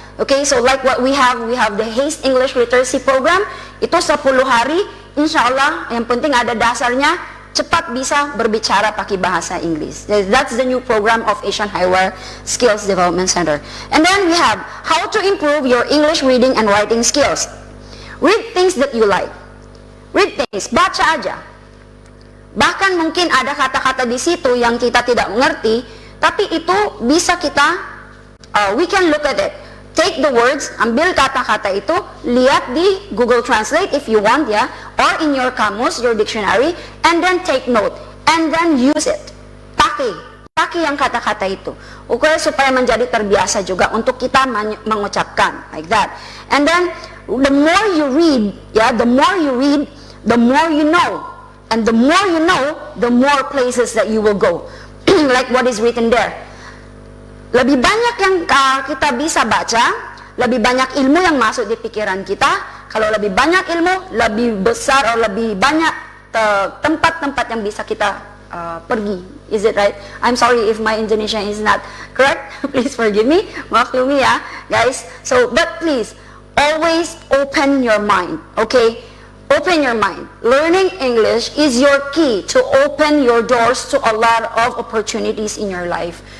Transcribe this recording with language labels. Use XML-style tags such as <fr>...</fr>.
<en>Okay, so like what we have the Haste English Literacy Program.</en> <id>Itu 10 hari, insya Allah yang penting ada dasarnya, cepat bisa berbicara pakai bahasa Inggris.</id> <en>That's the new program of Asian Highwire Skills Development Center. And then we have how to improve your English reading and writing skills. Read things that you like. Read things,</en> <id>baca aja. Bahkan mungkin ada kata-kata di situ yang kita tidak mengerti, tapi itu bisa kita,</id> <en>we can look at it. Take the words,</en> <id>ambil kata-kata itu, lihat di</id> <en>Google Translate if you want ya, or in your kamus, your dictionary, and then take note, and then use it.</en> <id>Pakai yang kata-kata itu. Okay, supaya menjadi terbiasa juga untuk kita mengucapkan,</id> <en>like that. And then, the more you read, the more you know. And the more you know, the more places that you will go. Like what is written there.</en> <id>Lebih banyak yang kita bisa baca, lebih banyak ilmu yang masuk di pikiran kita. Kalau lebih banyak ilmu, lebih besar atau lebih banyak tempat-tempat yang bisa kita pergi.</id> <en>Is it right? I'm sorry if my Indonesian is not correct. Please forgive me.</en> <id>Maklumi ya,</id> <en>guys. So, but please, always open your mind, okay? Open your mind. Learning English is your key to open your doors to a lot of opportunities in your life.</en>